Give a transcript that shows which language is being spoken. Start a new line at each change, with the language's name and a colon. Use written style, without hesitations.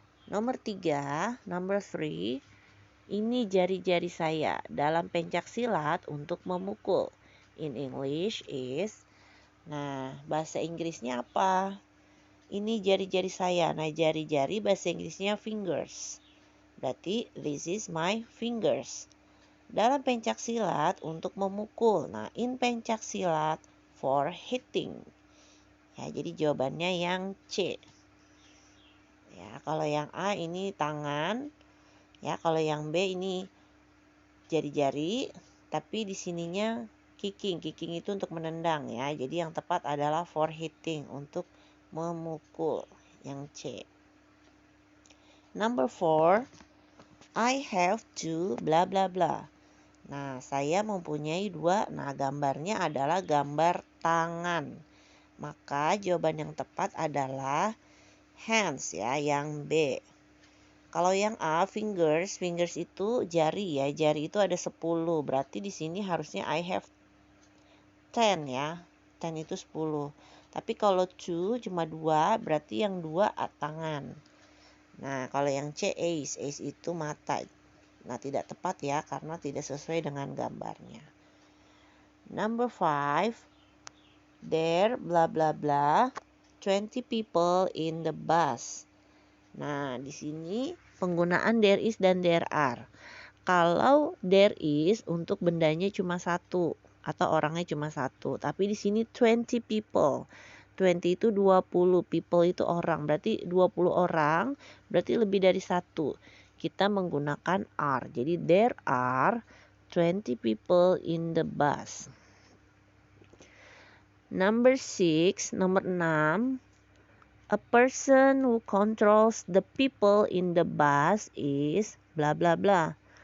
Indonesian: Nomor 3,
English: number 3,
Indonesian: ini jari-jari saya dalam pencak silat untuk memukul.
English: In English is,
Indonesian: nah bahasa Inggrisnya apa? Ini jari-jari saya. Nah, jari-jari bahasa Inggrisnya fingers. Berarti
English: this is my fingers.
Indonesian: Dalam pencak silat untuk memukul. Nah,
English: in pencak silat for hitting.
Indonesian: Ya, jadi jawabannya yang C. Ya, kalau yang A ini tangan. Ya, kalau yang B ini jari-jari, tapi di sininya kicking. Kicking itu untuk menendang ya. Jadi yang tepat adalah
English: for hitting,
Indonesian: untuk memukul, yang C.
English: Number 4, I have to bla bla bla.
Indonesian: Nah, saya mempunyai 2. Nah, gambarnya adalah gambar tangan. Maka jawaban yang tepat adalah hands ya, yang B. Kalau yang A, fingers. Fingers itu jari ya. Jari itu ada 10. Berarti di sini harusnya
English: I have 10
Indonesian: ya. 10 itu 10. Tapi kalau 2 cuma 2, berarti yang 2 tangan. Nah, kalau yang C, eyes. Eyes itu mata. Nah, tidak tepat ya, karena tidak sesuai dengan gambarnya.
English: Number 5, there bla bla bla 20 people in the bus.
Indonesian: Nah, di sini penggunaan there is dan there are. Kalau there is untuk bendanya cuma 1 atau orangnya cuma 1, tapi di sini
English: 20 people.
Indonesian: 20 itu 20, people itu orang. Berarti 20 orang, berarti lebih dari 1. Kita menggunakan are. Jadi
English: there are 20 people in the bus. Number 6,
Indonesian: nomor 6.
English: A person who controls the people in the bus is bla bla bla.